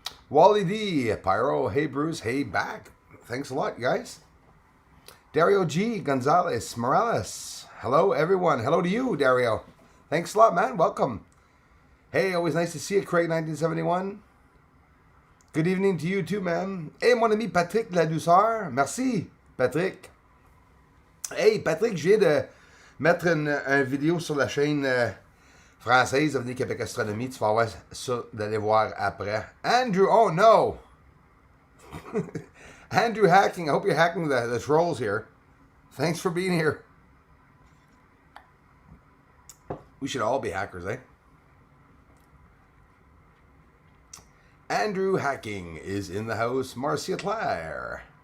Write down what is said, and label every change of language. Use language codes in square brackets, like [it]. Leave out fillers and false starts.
[en] Wally D, Pyro, hey Bruce, hey back. Thanks a lot, guys. Dario G, Gonzalez, Morales. Hello, everyone. Hello to you, Dario. Thanks a lot, man. Welcome. Hey, always nice to see you, Craig 1971. Good evening to you too, man. [fr] Hey, mon ami Patrick de la Douceur. Merci, Patrick. Hey, Patrick, je viens de mettre une vidéo sur la chaîne française Avenir Québec Astronomie. Tu vas avoir ça d'aller voir après. [en] Andrew, oh no. Andrew hacking. I hope you're hacking the trolls here. Thanks for being here. We should all be hackers, eh? Andrew Hacking is in the house. Marcia Claire.